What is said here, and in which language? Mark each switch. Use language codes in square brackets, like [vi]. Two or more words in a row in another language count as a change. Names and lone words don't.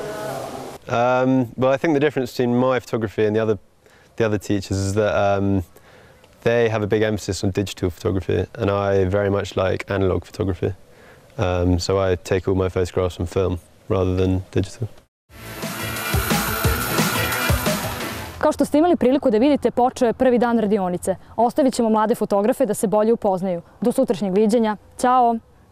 [en] Well, I think the difference between my photography and the other teachers is that they have a big emphasis on digital photography and I very much like analog photography. So I take all my photographs on film rather than digital. [bs] Kao što ste imali priliku da vidite, počeo je prvi dan radionice. Ostavit ćemo mlade fotografe da se bolje upoznaju. Do sutrašnjeg viđenja. Ćao!